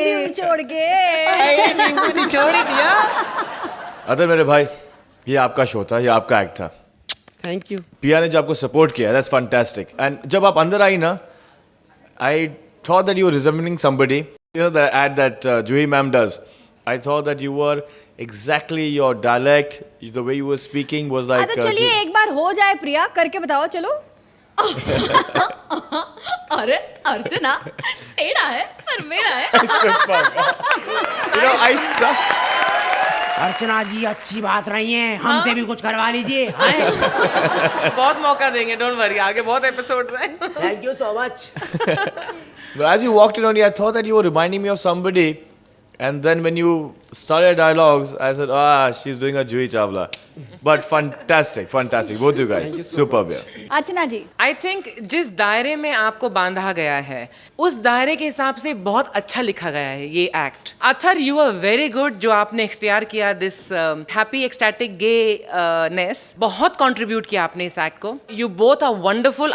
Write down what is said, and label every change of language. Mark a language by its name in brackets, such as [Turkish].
[Hindi] नींबू निचोड़ के। नींबू निचोड़ ही दिया। अदर मेरे भाई, ये आपका शो था, ये आपका एक्ट था। [English] Thank you. [Hindi] पिया ने जो आपको सपोर्ट किया, [English] That's fantastic. And [Hindi] जब आप अंदर आई ना, [English] I thought that you were resembling somebody, you know that ad that Juhi ma'am does. I thought that you were exactly your dialect, the way you were speaking was like [Hindi] अच्छा चलिए एक बार हो जाए प्रिया, करके बताओ चलो। अरे अर्चना टेढ़ा है पर मेरा है। [English] you know I [Hindi] अर्चना जी अच्छी बात रही है, हमसे भी कुछ करवा लीजिए। बहुत मौका देंगे, [English] don't worry, [Hindi] आगे बहुत एपिसोड्स हैं। [English] Thank you so much. But as you walked in on me, I thought that you were reminding me of somebody. And then when you started dialogues, I said, she's doing a Juhi Chawla. But fantastic, fantastic. Both you guys. Superb. [Hindi] Archana ji, [English] I think [Hindi] जिस दायरे में आपको बांधा गया है, उस दायरे के हिसाब से बहुत अच्छा लिखा गया है ये act. [English] Athar, you are very good [Hindi] जो आपने इख्तियार किया [English] This happy ecstatic gayness. [Hindi] बहुत कंट्रीब्यूट किया आपने इस एक्ट को। [English] You both are wonderful.